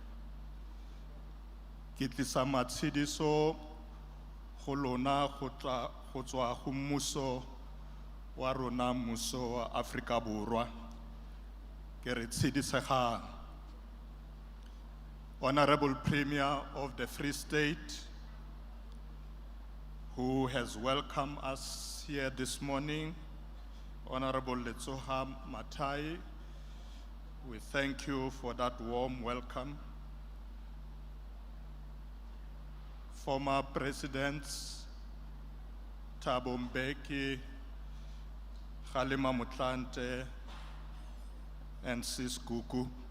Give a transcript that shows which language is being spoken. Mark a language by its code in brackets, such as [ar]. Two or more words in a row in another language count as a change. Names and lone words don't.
[tn] Ke tlisa matshediso go lona go tswa go mmuso wa rona, mmuso wa Afrika Borwa. Ke re tshidisegang. [en] Honorable Premier of the Free State, who has welcomed us here this morning, Honorable Letsoha Matai, we thank you for that warm welcome. Former Presidents Thabo Mbeki, Kgalema Motlanthe, and Sis Gugu.